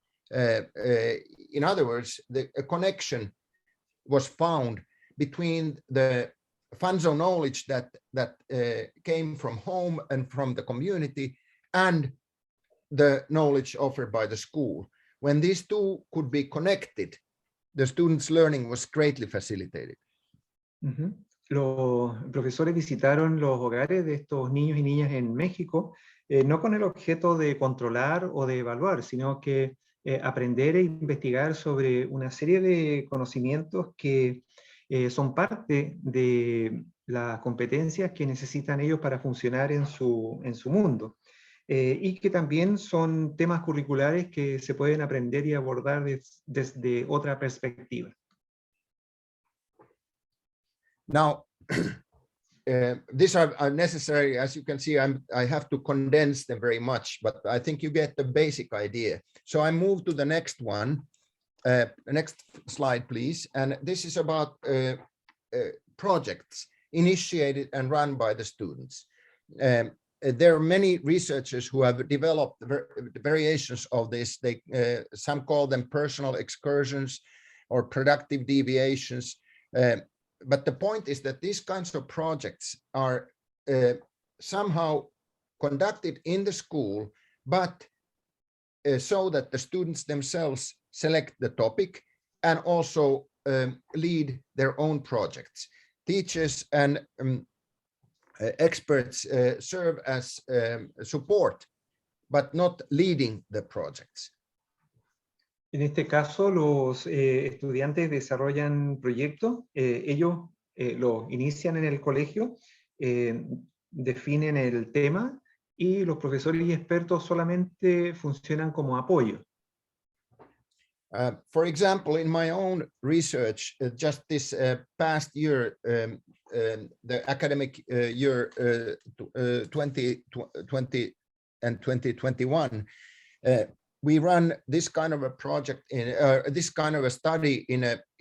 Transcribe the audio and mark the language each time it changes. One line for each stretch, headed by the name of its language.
English: In other words, a connection was found between the funds of knowledge that came from home and from the community and the knowledge offered by the school. When these two could be connected, the students' learning was greatly facilitated.
Spanish: Los profesores visitaron los hogares de estos niños y niñas en México, no con el objeto de controlar o de evaluar, sino que aprender e investigar sobre una serie de conocimientos que son parte de las competencias que necesitan ellos para funcionar en su mundo. Y que también son temas curriculares que se pueden aprender y abordar desde otra perspectiva.
English: Now, these are necessary. As you can see, I have to condense them very much, but I think you get the basic idea. So I move to the next one. Next slide, please. And this is about projects initiated and run by the students. There are many researchers who have developed variations of this. Some call them personal excursions or productive deviations. But the point is that these kinds of projects are somehow conducted in the school, but so that the students themselves select the topic and also lead their own projects. Teachers and experts serve as support, but not leading the projects.
Spanish: En este caso, los estudiantes desarrollan proyectos, ellos los inician en el colegio, definen el tema y los profesores y expertos solamente funcionan como apoyo.
English: For example, in my own research, just this past year, the academic year 2020 and 2021, we run this kind of a project in this kind of a study in a